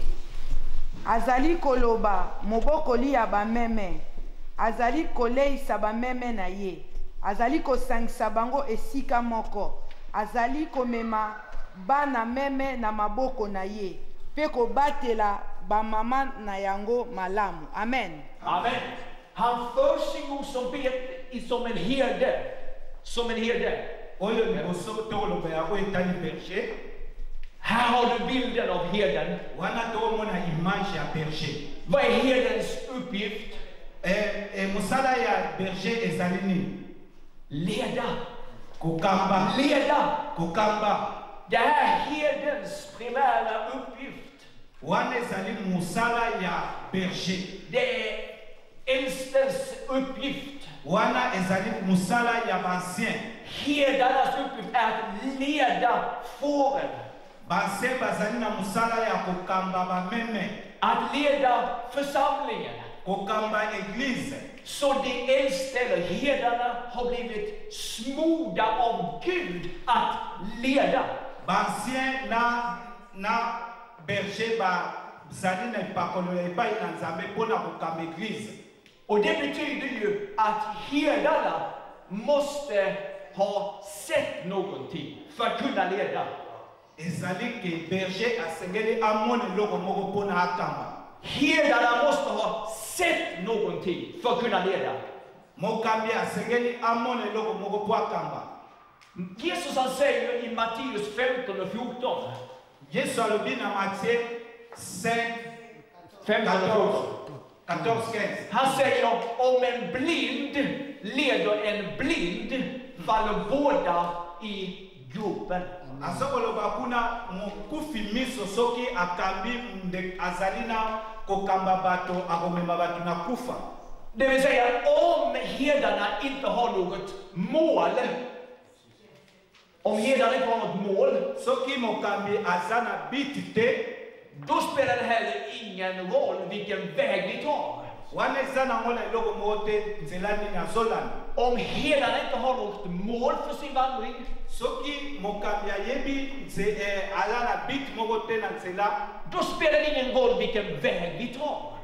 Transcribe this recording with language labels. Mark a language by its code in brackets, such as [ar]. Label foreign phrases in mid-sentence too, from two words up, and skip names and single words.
[ln] Azali koloba mobokoli ya bameme. Azali koleisa bameme na ye. Azali kosangisa bango esika moko. Azali komema bana meme na maboko na ye. Pe kobatela bamama na yango malamu. Amen. Amen. [sv] Han för sin ord som en herde. Som en herde. [ln] Oyo liboso toloba ya oyo etali berger. [sv] Här har du bilden av herden. [ln] Wana tomona image ya berger. [sv] Vad är herdens uppgift? [ln] Musala ya berger ezali nini? [sv] Leda. [ln] Kokamba. [sv] Leda. [ln] Kokamba. [sv] Det är herdens primära uppgift. [ln] Wana ezali musala ya berger. [sv] Det är äldstens uppgift. [ln] Wana ezali musala ya bancien. [sv] Herdarnas uppgift är att leda fåren. [ln] Bancien bazali na musala ya kokamba bameme. [sv] Att leda församlingen. [ln] kokamba église. [sv] Så de äldste eller herdarna har blivit smorda av Gud att leda. [ln] Bancien na berger ba zali na pakolo epai na nzambe pona kokamba église. [sv] Och det betyder ju att herdarna måste ha sett någonting för att kunna leda. [ln] Ezali ke berger asengeli amone loko moko pona akamba. [sv] Herdarna måste ha sett någonting för att kunna leda. [ln] Mokambi asengeli amone loko moko po akamba. [sv] Jesus han säger i Matteus 15 och 14. [ln] Yesu alobi na Matthieu 5, [sv] 15 och 14. Han säger om en blind leder en blind faller båda i gropen. [ln] Asokoloba kuna mokufi miso soki akambi azalina kokamba bato akomema bato na kufa. [sv] Det vill säga om herdarna inte har något mål. Om herdarna inte har något mål. [ln] Soki mokambi azana bitite. [sv] Då spelar det heller ingen roll vilken väg vi tar. Om herdarna inte har något mål för sin vandring. Då spelar det ingen roll vilken väg vi tar.